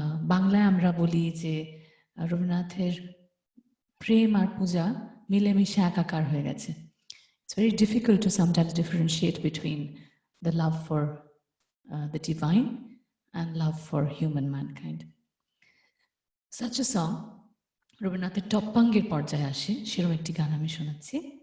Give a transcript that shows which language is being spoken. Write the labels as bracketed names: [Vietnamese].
[Bangla] Banglaয় আমরা বলি যে রবীন্দ্রনাথের প্রেম আর পূজা মিলেমিশে একাকার হয়ে গেছে। [English] It's very difficult to sometimes differentiate between the love for the divine and love for human mankind. Such a song [Bangla] রবীন্দ্রনাথের টপ্পাঙ্গের পর্যায়ে আসে, সেরকম একটি গান আমি শোনাচ্ছি।